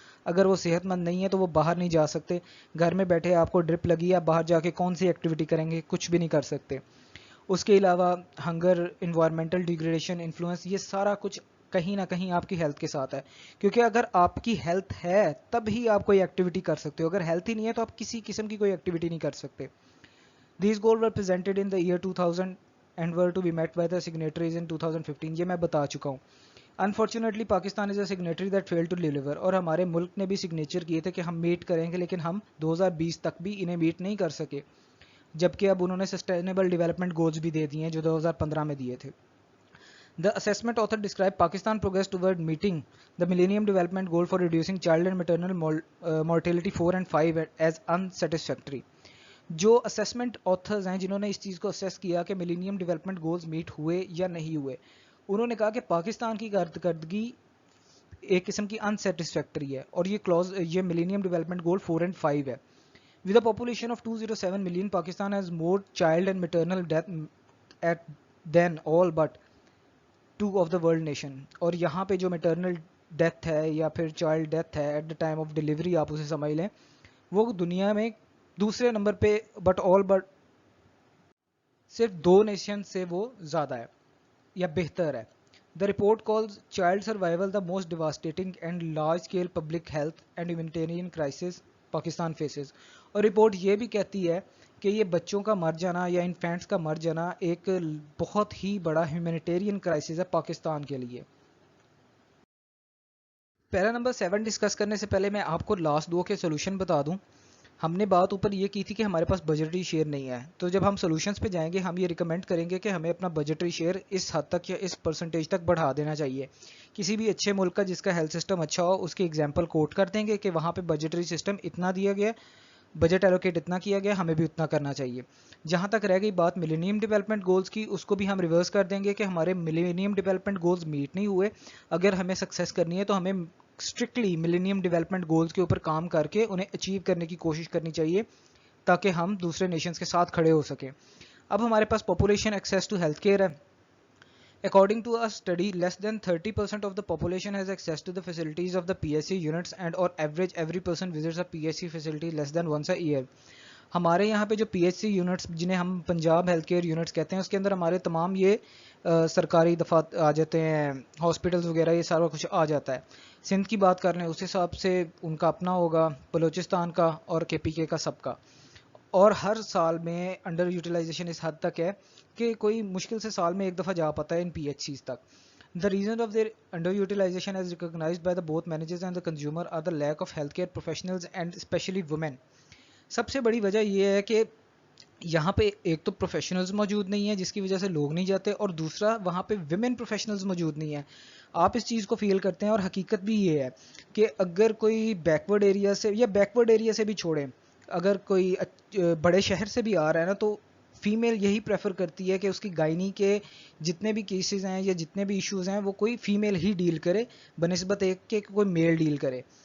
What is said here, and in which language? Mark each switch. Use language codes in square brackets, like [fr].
[ur] اگر وہ صحت مند نہیں ہے تو وہ باہر نہیں جا سکتے. گھر میں بیٹھے آپ کو ڈرپ لگی ہے, باہر جا کے کون سی ایکٹیویٹی کریں گے, کچھ بھی نہیں کر سکتے. اس کے علاوہ ہنگر, انوائرمنٹل ڈیگریڈیشن, انفلوئنس, یہ سارا کچھ کہیں نہ کہیں آپ کی ہیلتھ کے ساتھ ہے. کیونکہ اگر آپ کی ہیلتھ ہے تب ہی آپ کوئی ایکٹیویٹی کر سکتے ہو, اگر ہیلتھ ہی نہیں ہے تو آپ کسی قسم کی کوئی ایکٹیویٹی نہیں کر سکتے. [en] These goals were presented in the year 2000 and were to be met by the signatories in 2015. [ur] یہ میں بتا چکا ہوں. [en] Unfortunately, Pakistan is a signatory that failed to deliver. [ur] اور ہمارے ملک نے بھی سگنیچر کیے تھے کہ ہم میٹ کریں گے, لیکن ہم 2020 تک بھی انہیں میٹ نہیں کر سکے. جبکہ اب انہوں نے سسٹینیبل ڈیولپمنٹ گولز بھی دے دیے ہیں جو 2015 میں دیے تھے. [en] The assessment author described Pakistan progress toward meeting the Millennium Development Goal for reducing child and maternal mortality 4 and 5 as unsatisfactory. [ur] جو اسیسمنٹ آتھرز ہیں جنہوں نے اس چیز کو اسیس کیا کہ ملینیم ڈیولپمنٹ گولز میٹ ہوئے یا نہیں ہوئے, انہوں نے کہا کہ پاکستان کی کارکردگی ایک قسم کی انسیٹسفیکٹری ہے, اور یہ ملینیم ڈیولپمنٹ گول 4 and 5 ہے. [en] With a population of 207 million, Pakistan has more child and maternal death than all but 2 of the world nation. [ur] اور یہاں پہ جو میٹرنل ڈیتھ ہے یا پھر چائلڈ ڈیتھ ہے [en] at the time of delivery, [ur] آپ اسے سمجھ لیں, وہ دنیا میں دوسرے نمبر پہ بٹ صرف 2 نیشن سے وہ زیادہ ہے یا بہتر ہے. [en] The report calls child survival the most devastating and large scale public health and humanitarian crisis Pakistan faces. [ur] اور رپورٹ یہ بھی کہتی ہے کہ یہ بچوں کا مر جانا یا انفینٹس کا مر جانا ایک بہت ہی بڑا ہیومینیٹیرین کرائسس ہے پاکستان کے لیے. پیرا نمبر 7 ڈسکس کرنے سے پہلے میں آپ کو لاسٹ 2 کے سولوشن بتا دوں. ہم نے بات اوپر یہ کی تھی کہ ہمارے پاس بجٹری شیئر نہیں ہے, تو جب ہم سولوشنز پہ جائیں گے ہم یہ ریکمینڈ کریں گے کہ ہمیں اپنا بجٹری شیئر اس حد تک یا اس پرسنٹیج تک بڑھا دینا چاہیے. کسی بھی اچھے ملک کا جس کا ہیلتھ سسٹم اچھا ہو اس کی ایگزامپل کوٹ کر دیں گے کہ وہاں پہ بجٹری سسٹم اتنا دیا گیا, بجٹ ایلوکیٹ اتنا کیا گیا, ہمیں بھی اتنا کرنا چاہیے. جہاں تک رہ گئی بات ملینیم ڈیولپمنٹ گولز کی, اس کو بھی ہم ریورس کر دیں گے کہ ہمارے ملینیم ڈیولپمنٹ گولز میٹ نہیں ہوئے. اگر ہمیں سکسیس کرنی ہے تو ہمیں اسٹرکٹلی ملینیم ڈیولپمنٹ گولز کے اوپر کام کر کے انہیں اچیو کرنے کی کوشش کرنی چاہیے تاکہ ہم دوسرے نیشنز کے ساتھ کھڑے ہو سکیں. اب ہمارے پاس population access to health care ہے. [en] According to a study, less than 30% of the population has access to the facilities of the PSC units, and on average every person visits a PSC facility less than once a year. [ur] ہمارے یہاں پہ جو P H C units جنہیں ہم Punjab health care units کہتے ہیں اس کے اندر ہمارے تمام یہ سرکاری دفات آ جاتے ہیں, ہاسپٹلز وغیرہ یہ سارا کچھ آ جاتا ہے. سندھ کی بات کر لیں اس حساب سے ان کا اپنا ہوگا, بلوچستان کا اور کے پی کے کا سب کا. اور ہر سال میں انڈر یوٹیلائزیشن اس حد تک ہے کہ کوئی مشکل سے سال میں ایک دفعہ جا پاتا ہے ان پی ایچ سیز تک. [en] The reason of their underutilization as recognized by the both managers and the consumer are the lack of healthcare professionals and especially women. [ur] سب سے بڑی وجہ یہ ہے کہ یہاں پہ ایک تو پروفیشنلز موجود نہیں ہیں جس کی وجہ سے لوگ نہیں جاتے, اور دوسرا وہاں پہ ویمن پروفیشنلز موجود نہیں ہیں. آپ اس چیز کو فیل کرتے ہیں, اور حقیقت بھی یہ ہے کہ اگر کوئی بیکورڈ ایریا سے یا بیکورڈ ایریا سے بھی چھوڑیں, اگر کوئی بڑے شہر سے بھی آ رہا ہے نا, تو فیمیل یہی پریفر کرتی ہے کہ اس کی گائنی کے جتنے بھی کیسز ہیں یا جتنے بھی ایشوز ہیں وہ کوئی فیمیل ہی ڈیل کرے بنسبت ایک کہ کوئی میل ڈیل کرے.